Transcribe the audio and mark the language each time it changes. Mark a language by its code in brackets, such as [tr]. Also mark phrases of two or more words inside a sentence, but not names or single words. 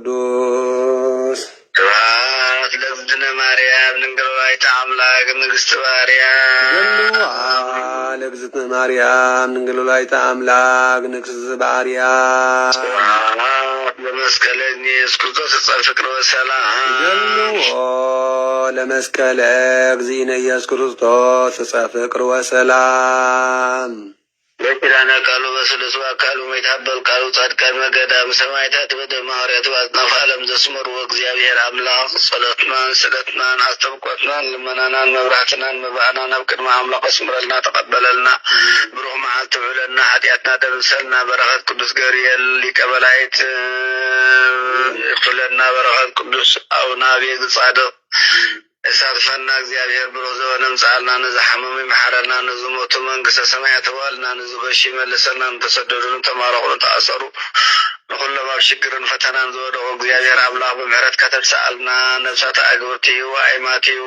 [gez] ቅዱስ ስብሐት ለእግዝእትነ ማርያም ድንግል ወላዲተ አምላክ ንግሥት ባርያም ይደልዋ ለእግዝእትነ ማርያም ድንግል ወላዲተ አምላክ ንግሥት ባርያም ለመስቀለ ኢየሱስ ክርስቶስ ዕፀ ፍቅር ወሰላም ይደልዎ ለመስቀለ እግዚእነ ኢየሱስ ክርስቶስ ዕፀ ፍቅር ወሰላም [ti] በኪዳነ ቃሉ በስልሱ አካሉ የታበል ቃሉ ጻድቃን መገዳም ሰማዕታት በደመ ሐዋርያት በአጽናፈ ዓለም ዘስመሩ እግዚአብሔር አምላክ ጸሎትናን ስእለትናን አስተብቆትናን ልመናናን መብራህትናን መባእናን ኣብ ቅድመ አምላክ አስምረልና ተቀበለልና ብሩህ መዓልቲ ውዕለና ኃጢአትና ደምሰልና በረከት ቅዱስ ገብርኤል ሊቀ መላእክት ይክፍለና በረከት ቅዱስ አቡነ አብየ ጻድቅ እሳትፈና እግዚአብሔር ብሩህ ዘሆነ ምጽአልና ንዝሓመሙ ይመሓረና ንዝሞቱ መንግስተ ሰማያት ዋልና ንዝበሽ ይመልሰና ንተሰደዱን ተማረኹን ተኣሰሩ ንኩሎም ኣብ ሽግርን ፈተናን ዝወደቁ እግዚአብሔር አምላክ ብምሕረት ከተብሰአልና ነብሳት ኣግብርቲ ወኣይማት እዩ